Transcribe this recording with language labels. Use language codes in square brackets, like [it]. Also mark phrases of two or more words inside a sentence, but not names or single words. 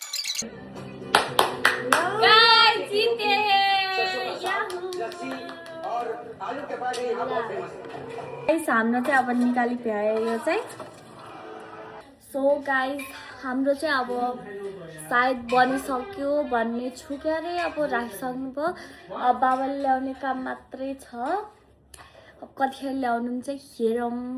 [hi] गाइस जीते हैं। याहू। और आलू के पराठे यहाँ बहुत फेमस है। [ne] गाइस हाम्रो चाहिँ अब निकाली भ्यायो यो चाहिँ [en] so guys [ne] हाम्रो चाहिँ अब सायद बनिसक्यो भन्ने छु क्या अरे अब राखिसक्नुभयो अब बाबाले ल्याउने काम मात्रै छ अब कतिखेर ल्याउनु चाहिँ हेरौँ